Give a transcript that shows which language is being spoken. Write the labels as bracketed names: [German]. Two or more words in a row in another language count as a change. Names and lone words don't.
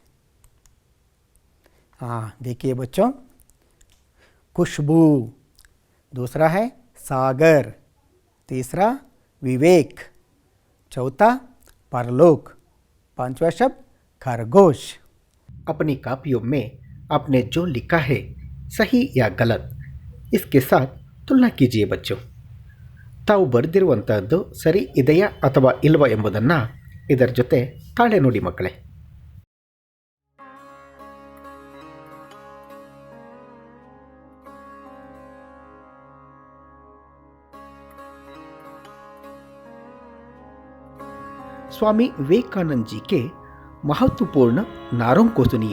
[Hindi] हाँ, देखिए बच्चों, खुशबू, दूसरा है सागर, तीसरा विवेक, चौथा परलोक, पांचवा शब्द खरगोश। अपनी कॉपियों में आपने जो लिखा है सही या गलत, इसके साथ तुलना कीजिए बच्चों। [Kannada] ತಾವು ಬರೆದಿರುವಂಥದ್ದು ಸರಿ ಇದೆಯಾ ಅಥವಾ ಇಲ್ವಾ ಎಂಬುದನ್ನು ಇದರ ಜೊತೆ ತಾಳೆ ನೋಡಿ ಮಕ್ಕಳೇ. [Hindi] स्वामी विवेकानंद जी के महत्वपूर्ण नारों को सुनिए।